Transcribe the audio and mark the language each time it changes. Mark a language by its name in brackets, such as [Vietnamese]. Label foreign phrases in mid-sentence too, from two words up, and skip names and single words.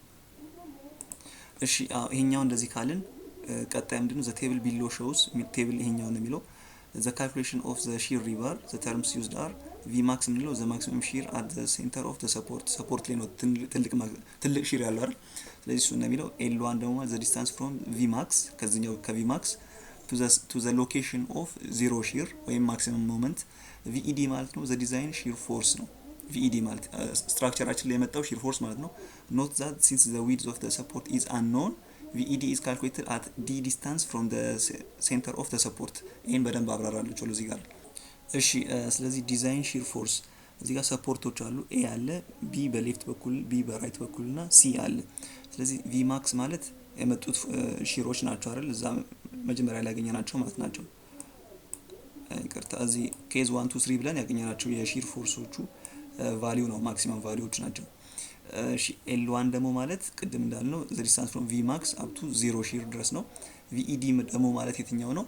[Amharic] እሺ ይሄኛው እንደዚህ ካልን ቀጣይ ምንድነው [English] the table below shows table [Amharic] ይሄኛው ነው የሚለው [English] the calculation of the shear rebar the terms used are V max የምንለው the maximum shear at the center of the support [Amharic] ላይ ነው ትልቅ ሺር ያለው አይደል። ስለዚህ እሱ ነው [English] የሚለው ኤል1 ደግሞ the distance from V max ከዚህኛው ከቪ ማክስ to the location of zero shear ወይም maximum moment VED [Amharic] ማለት ነው [English] the design shear force ነው። [Amharic] VED ማለት ስትራክቸራችን ላይ የመጣው [English] shear force ማለት ነው። note that since the width of the support is unknown VED is calculated at d distance from the center of the [Amharic] support ይሄን በደንብ አብራራለሁ እዚህ ጋር። እሺ ስለዚህ [English] design shear force [Amharic] እዚህ ጋር ሰፖርቶች አሉ A አለ B በሌፍት በኩል B በራይት በኩል እና C አለ። ስለዚህ V max ማለት የመጡት ሺሮች ናቸው አይደል እዛ መጀመሪያ ላይ ያገኘናቸው ማለት ናቸው። ይቅርታ እዚህ ኬዝ 1 2 3 ብለን ያገኘናቸው የሺር ፎርሶቹ ቫልዩ ነው ማክሲመም ቫልዩዎች ናቸው። እሺ ኤል1 ደግሞ ማለት ቅድም እንዳልነው [English] the distance from V max up to 0 [Amharic] ሺር ድረስ ነው። ቪኢዲ ደግሞ ማለት የትኛው ነው?